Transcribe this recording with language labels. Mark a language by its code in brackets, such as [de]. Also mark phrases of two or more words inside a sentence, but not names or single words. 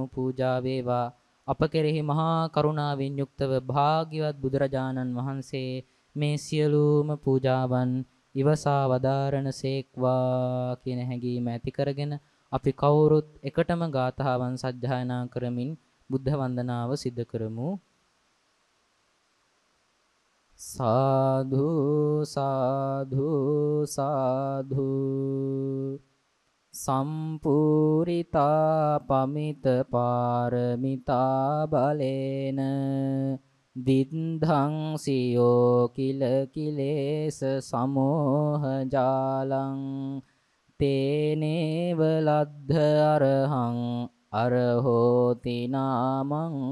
[si] පූජා වේවා අප කෙරෙහි මහා කරුණාවෙන් යුක්තව භාග්‍යවත් බුදුරජාණන් වහන්සේ මේ සියලුම පූජාවන් ඉවසා වදාරණ සේක්වා කියන හැඟීම ඇති කරගෙන අපි කවුරුත් එකටම ගාථාවන් සජ්ජායනා කරමින් බුද්ධ වන්දනාව සිදු කරමු. [pi] සාධු සාධු සාධු සම්පූරිතා පමිත පාරමිතා බලේන විද්ධං සියෝ කිල කිලේස සමෝහ ජාලං තේනේව ලද්ධ අරහං අරහෝති නාමං